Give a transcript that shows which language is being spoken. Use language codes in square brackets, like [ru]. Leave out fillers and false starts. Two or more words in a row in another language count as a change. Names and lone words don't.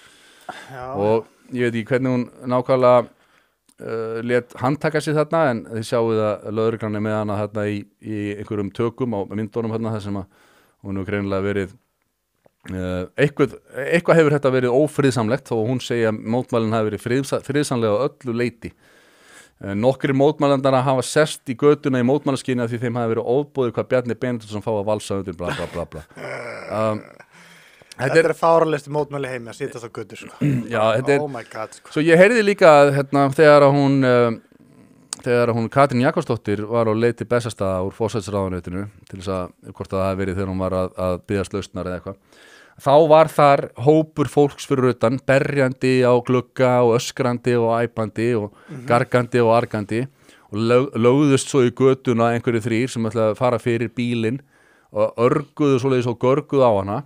[is] Og ég veit ekki hvernig hún nákvæmlega lét handtaka sig þarna, en þið sjáuð að lögreglan með hana þarna í einhverjum tökum á myndunum þarna þar sem að hún hefur greinilega verið eitthvað hefur þetta verið ófriðsamlegt þó hún segja að mótmælin hafi verið friðsamlega á öllu leyti. Nokkrir mótmælandana hafa sest í götuna í mótmælaskyni af því þeim hafi verið ofboðið hvað Bjarni Benediktsson fá að valsa undir bla bla bla bla. Þetta fáránlegustu mótmæli heimi að sitja á götur sko. Já, [en] oh my god sko. [is] Svo ég heyrði líka þegar hún Katrín Jakobsdóttir var á leið til Bessastaða úr forsætisráðuneytinu til þess að hvort það hafi verið þegar hún var að biðjast lausnar eða eitthvað. Þá var þar hópur fólks fyrir utan, berjandi á glugga og öskrandi og æpandi og gargandi og argandi og lögðust svo í götuna einhverju þrír sem ætlaði að fara fyrir bílinn og örguðu svoleiðis og görguðu á hana.